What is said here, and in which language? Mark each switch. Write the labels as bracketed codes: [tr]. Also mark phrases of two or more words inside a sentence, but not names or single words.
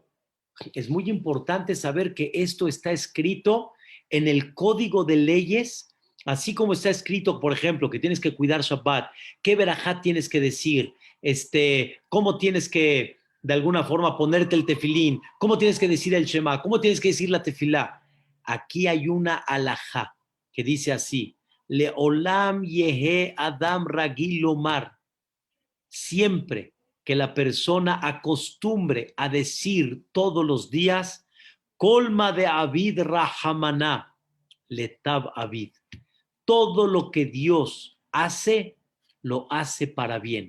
[es] Es muy importante saber que esto está escrito en el Código de Leyes, así como está escrito, por ejemplo, que tienes que cuidar Shabbat, qué verajá tienes que decir, cómo tienes que, de alguna forma, ponerte el tefilín, cómo tienes que decir el Shema, cómo tienes que decir la tefilá. Aquí hay una alajá que dice así, [he] Leolam yehe Adam ragil lomar, [es] siempre que la persona acostumbre a decir todos los días, [arc] colma de Avid Rahamaná, letab Avid. [es] Todo lo que Dios hace, lo hace para bien.